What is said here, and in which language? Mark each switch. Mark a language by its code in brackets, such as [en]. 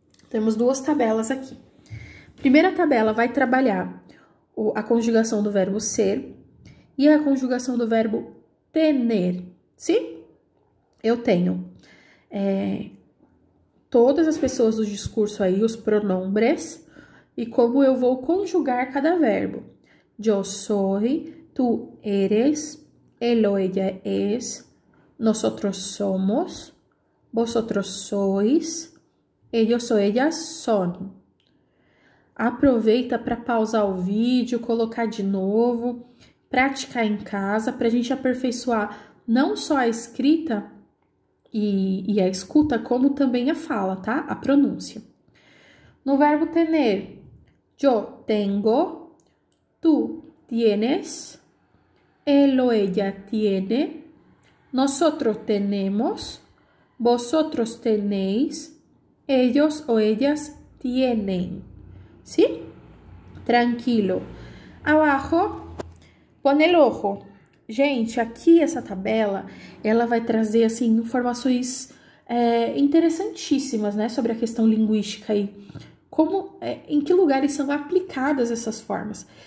[pt] Temos duas tabelas aqui. Primeira tabela vai trabalhar a conjugação do verbo ser e a conjugação do verbo tener. Sim? Eu tenho todas as pessoas do discurso aí, os pronombres, e como eu vou conjugar cada verbo. [es] Yo soy, tú eres, él o ella es, nosotros somos, vosotros sois, ellos o ellas son. [pt] Aproveita para pausar o vídeo, colocar de novo, praticar em casa, para a gente aperfeiçoar não só a escrita e a escuta, como também a fala, tá? A pronúncia. No verbo [es] tener, yo tengo, tú tienes, él o ella tiene, nosotros tenemos, vosotros tenéis, ellos o ellas tienen. ¿Sí? Tranquilo. Abajo, pon el ojo. [pt] Gente, aqui essa tabela, ela vai trazer, assim, informações interessantíssimas, né, sobre a questão linguística aí. Em que lugares são aplicadas essas formas.